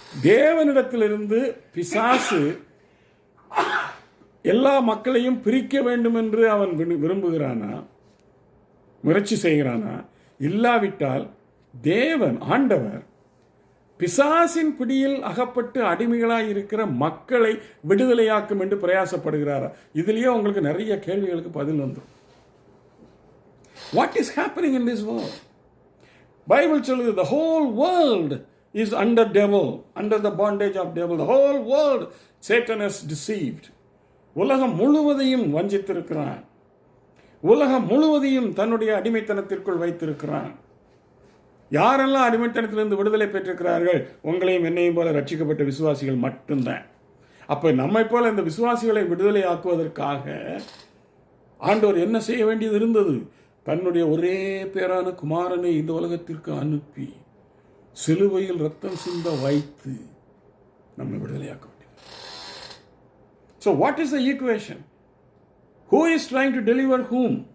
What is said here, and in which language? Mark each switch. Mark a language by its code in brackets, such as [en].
[ta] தேவனிடத்திலிருந்து பிசாசு எல்லா மக்களையும் பிரிக்க வேண்டும் என்று அவன் விரும்புகிறானா, முயற்சி செய்கிறானா? இல்லாவிட்டால் தேவன், ஆண்டவர், பிசாசின் பிடியில் அகப்பட்டு அடிமைகளாக இருக்கிற மக்களை விடுதலையாக்கும் என்று பிரயாசப்படுகிறாரா? இதுலேயே உங்களுக்கு நிறைய கேள்விகளுக்கு பதில் வந்துடும். [en] What is happening in this world? [ta] Bible சொல்லுது, [en] the whole world is under devil, under the bondage of devil. The whole world Satan has deceived. [ta] உலகம் முழுவதையும் வஞ்சித்திருக்கிறான். உலகம் முழுவதையும் தன்னுடைய அடிமைத்தனத்திற்குள் வைத்திருக்கிறான். யாரெல்லாம் அடிமைத்தனத்திலிருந்து விடுதலை பெற்றிருக்கிறார்கள்? உங்களையும் என்னையும் போல ரட்சிக்கப்பட்ட விசுவாசிகள் மட்டும்தான். அப்போ நம்மை போல இந்த விசுவாசிகளை விடுதலை ஆக்குவதற்காக ஆண்டவர் என்ன செய்ய வேண்டியது இருந்தது? தன்னுடைய ஒரே பேரான குமாரனை இந்த உலகத்திற்கு அனுப்பி சிலுவையில் ரத்தம் சிந்த வைத்து நம்மை விடுதலையாக்க வேண்டியது. [en] So what is the equation? Who is trying to deliver whom?